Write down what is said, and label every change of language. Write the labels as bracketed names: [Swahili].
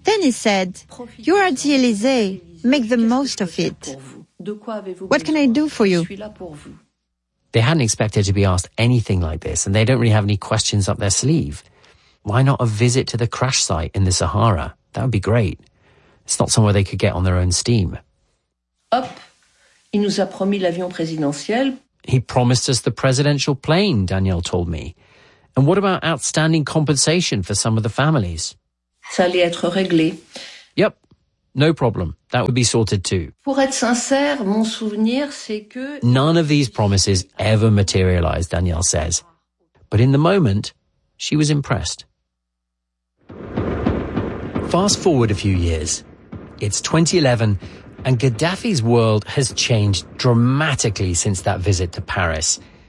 [English] Then he said, "You're at the Elysee, make the most of it. What can I do for you?" They hadn't expected to be asked anything like this, and they don't really have any questions up their sleeve. Why not a visit to the crash site in the Sahara? That would be great. It's not somewhere they could get on their own steam. [French] Hop, il nous a promis l'avion présidentiel. [English] He promised us the presidential plane, Danielle told me. And what about outstanding compensation for some of the families? [French] Ça allait être réglé. [English] Yep, no problem. That would be sorted too. [French] Pour être sincère, mon souvenir, c'est que... [English] None of these promises ever materialized, Danielle says. But in the moment, she was impressed. Fast forward a few years. It's 2011, and Gaddafi's world has changed dramatically since that visit to Paris.